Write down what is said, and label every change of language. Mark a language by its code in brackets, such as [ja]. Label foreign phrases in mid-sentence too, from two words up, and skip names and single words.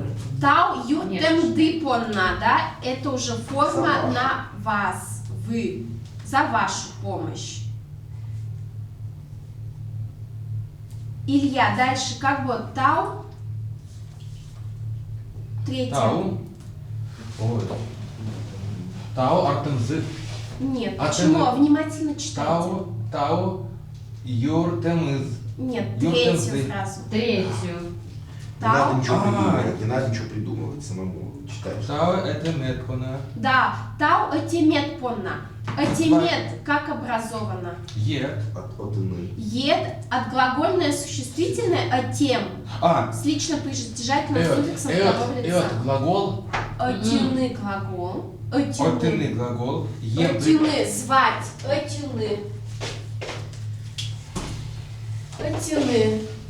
[udm] Тау юртем [ru] Конечно. [udm] ды понна, да? [ru] Это уже форма За вашу. на вас, вы, за вашу помощь. Илья, дальше как будет тау? Третье. [udm] Тау. Ой. Тау артемзы. [ru] Нет, А почему? ты- Внимательно читайте. [udm] Тау юртемыз. [ru] Нет, Юртем третью ды. фразу. Третью. Не надо Тау. ничего А. придумывать, не надо ничего придумывать, самому читаешь. Тау это метпона. Да, тау этимет понна. Этимет как образовано? Ед. От ины. Ед отглагольное существительное отем А. с лично прижательным суффиксом второго лица. Глагол. Отюны глагол. Отыны глагол. Ем. Отюны звать. Отюны. Отюны.